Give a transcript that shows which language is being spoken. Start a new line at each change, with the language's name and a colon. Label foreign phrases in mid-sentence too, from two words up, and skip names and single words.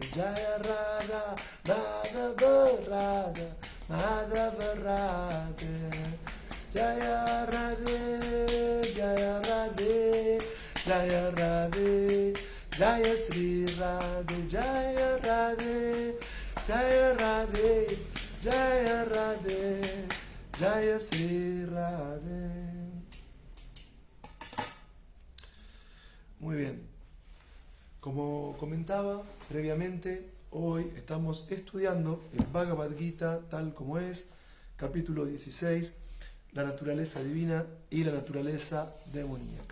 Sanskrit: जय राधा माधव राधा माधव राधे जय राधे जय राधे जय राधे जय श्री राधे जय राधे जय राधे जय राधे जय श्री राधे.
Spanish: Muy bien, como comentaba previamente, hoy estamos estudiando el Bhagavad Gita tal como es, capítulo 16, la naturaleza divina y la naturaleza demoníaca.